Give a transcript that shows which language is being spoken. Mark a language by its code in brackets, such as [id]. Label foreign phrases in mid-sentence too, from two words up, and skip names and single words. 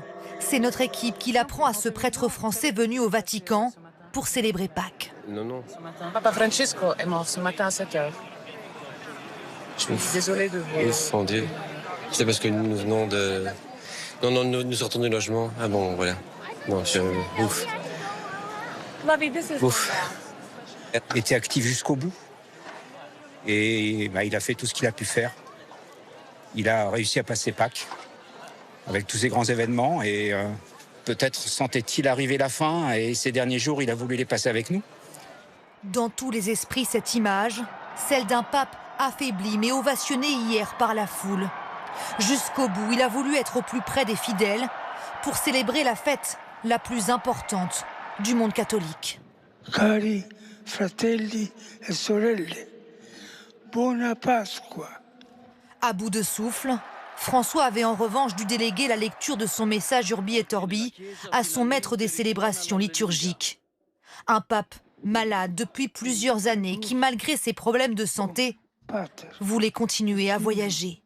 [fr] C'est notre équipe qui l'apprend à ce prêtre français venu au Vatican pour célébrer Pâques. Non. Papa Francesco est mort ce matin à 7h. Je suis désolée de vous... Ouf, mon Dieu. C'est parce que nous venons de... Non, nous sortons du logement. Ah bon, voilà. Non, ouf. [en] Lovey, this is... [fr] Ouf. Elle était active jusqu'au bout. Et il a fait tout ce qu'il a pu faire. Il a réussi à passer Pâques avec tous ces grands événements et peut-être sentait-il arriver la fin et ces derniers jours, il a voulu les passer avec nous. Dans tous les esprits, cette image, celle d'un pape affaibli mais ovationné hier par la foule. Jusqu'au bout, il a voulu être au plus près des fidèles pour célébrer la fête la plus importante du monde catholique. [it] Cari fratelli e sorelle, buona Pasqua. [fr] À bout de souffle, François avait en revanche dû déléguer la lecture de son message Urbi et Orbi à son maître des célébrations liturgiques. Un pape malade depuis plusieurs années qui, malgré ses problèmes de santé, voulait continuer à voyager.